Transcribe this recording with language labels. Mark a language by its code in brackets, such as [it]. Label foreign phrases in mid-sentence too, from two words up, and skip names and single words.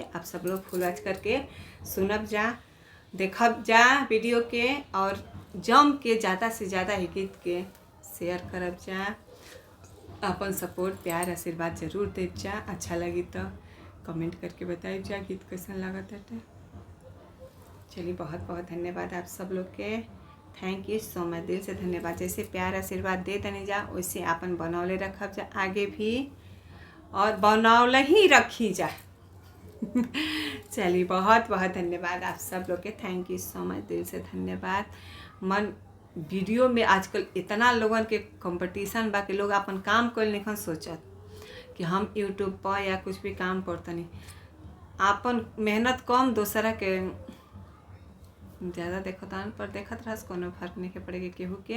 [bho] आप सब लोग फुल आज करके सुनब जा, देखब जा वीडियो के, और जम के ज़्यादा से ज़्यादा ही गीत के शेयर करब जा। अपन सपोर्ट प्यार आशीर्वाद जरूर देव जा। अच्छा लगी तो कमेंट करके बताइए जा गीत कैसा लागत है। चलिए बहुत बहुत धन्यवाद आप सब लोग के, [en] Thank you so much, [bho] दिल से धन्यवाद। जैसे प्यार आशीर्वाद दे तनी जा, वैसे आपन बनौले रखब जा आगे भी, और बनौले ही रखी जा। चलिए बहुत बहुत धन्यवाद आप सब लोग के, [en] Thank you so much, [bho] दिल से धन्यवाद। मन वीडियो में आजकल इतना लोगन के कंपटीशन बा कि लोग अपन काम कर नहीं सोचत कि हम यूट्यूब पर या कुछ भी काम करतनी, आपन मेहनत कम दूसरा के ज़्यादा देखतान पर देखत रहस, कोनो फर्क नहीं के पड़ेगा केहू के।